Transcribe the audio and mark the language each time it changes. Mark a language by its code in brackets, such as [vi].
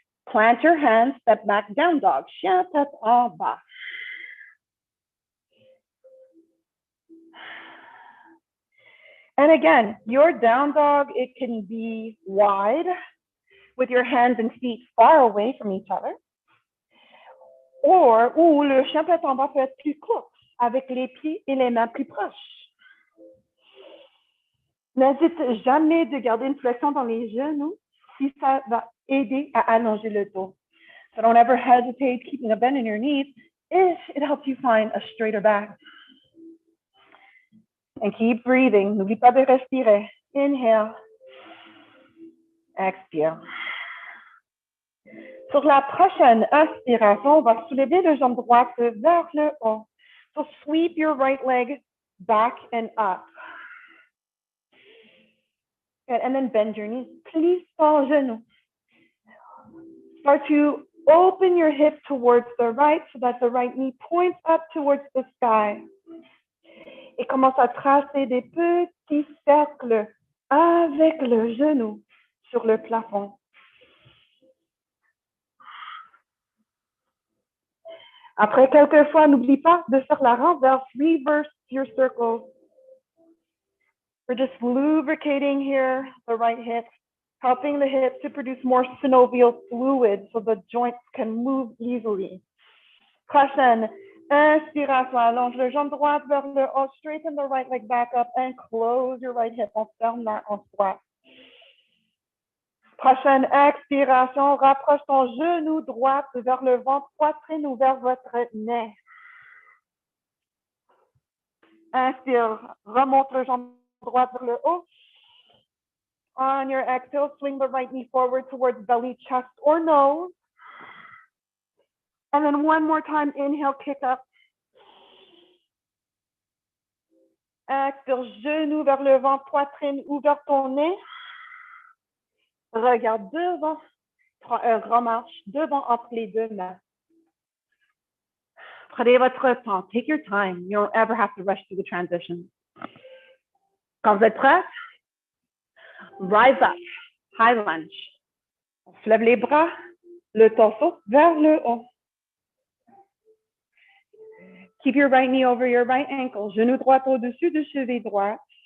[en] Plant your hands, step back, down dog. [fr] Chien tête en bas. [en] And again, your down dog, it can be wide with your hands and feet far away from each other. [fr] Ou le chien tête en bas peut être plus court, avec les pieds et les mains plus proches. N'hésite jamais de garder une flexion dans les genoux si ça va aider à allonger le dos. [en] So don't ever hesitate keeping a bend in your knees if it helps you find a straighter back. And keep breathing. [fr] N'oublie pas de respirer. Inhale. Expire. Sur la prochaine inspiration, on va soulever le jambe droite vers le haut. [en] So sweep your right leg back and up. Good. And then bend your knees. [fr] Plie ton genou. [en] Start to open your hip towards the right so that the right knee points up towards the sky. [fr] Et commence à tracer des petits cercles avec le genou sur le plafond. Après quelques fois, n'oublie pas de faire la renverse, [en] reverse your circles. We're just lubricating here, the right hip, helping the hip to produce more synovial fluid so the joints can move easily. [fr] Prochaine inspiration, allonge le jambe droite vers le haut, [en] straighten the right leg back up and close your right hip. [fr] On ferme la hanche droite. Prochaine expiration, rapproche ton genou droit vers le ventre, poitrine ou vers votre nez. Inspire, remonte le jambe droite vers le haut. [en] On your exhale, swing the right knee forward towards belly, chest, or nose. And then one more time, inhale, kick up. [fr] Expire, genou vers le ventre, poitrine ou vers ton nez. Regarde devant, remarche devant entre les deux mains. Prenez votre temps. [en] Take your time. You don't ever have to rush through the transition. [fr] Quand vous êtes prêts, [en] rise up, high lunge. [fr] On se lève les bras, le torse vers le haut. [en] Keep your right knee over your right ankle. [fr] Genou droit au-dessus de cheville droite.